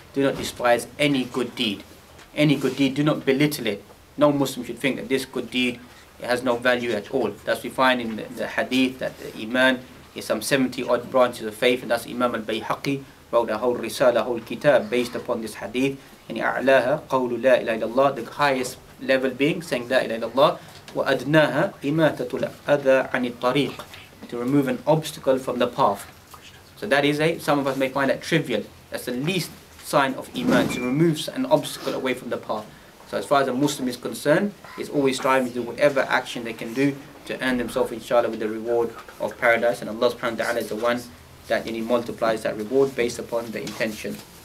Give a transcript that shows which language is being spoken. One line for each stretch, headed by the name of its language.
English: Do not despise any good deed. Any good deed, do not belittle it. No Muslim should think that this good deed has no value at all. That's we find in the hadith that the Iman is some 70 odd branches of faith, and that's Imam al-Bayhaqi wrote a whole risala, a whole kitab based upon this hadith.
Arabic: And أعلاها قول لا إله إلا الله,
English: the highest level being saying
Arabic: لا إله إلا الله, وأدناها إماتة الأذى عن الطريق,
English: to remove an obstacle from the path. So that is some of us may find that trivial. That's the least sign of Iman, to remove an obstacle away from the path. So as far as a Muslim is concerned, is always striving to do whatever action they can do to earn themselves, inshallah, with the reward of paradise. And Allah subhanahu wa ta'ala is the one that multiplies that reward based upon the intention.